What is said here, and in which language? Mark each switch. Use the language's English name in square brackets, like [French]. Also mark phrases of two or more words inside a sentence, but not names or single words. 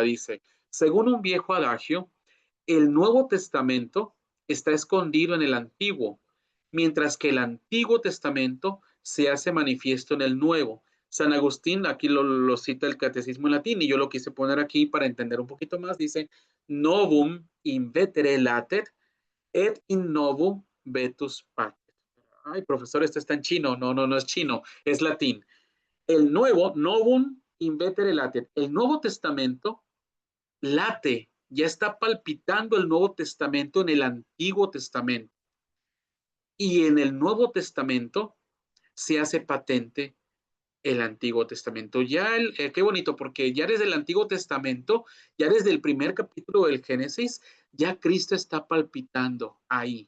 [Spanish] Dice, según un viejo adagio, el Nuevo Testamento está escondido en el Antiguo, mientras que el Antiguo Testamento se hace manifiesto en el Nuevo. San Agustín, aquí lo cita el Catecismo en latín, y yo lo quise poner aquí para entender un poquito más. Dice, [Latin] novum invetere latet, et in novo vetus patet. [Spanish] Ay, profesor, esto está en chino. No es chino, es latín. El nuevo, [Latin] novum invetere latet. [Spanish] El Nuevo Testamento late, ya está palpitando el Nuevo Testamento en el Antiguo Testamento. Y en el Nuevo Testamento se hace patente el Antiguo Testamento. Qué bonito, porque ya desde el Antiguo Testamento, ya desde el primer capítulo del Génesis, ya Cristo está palpitando ahí.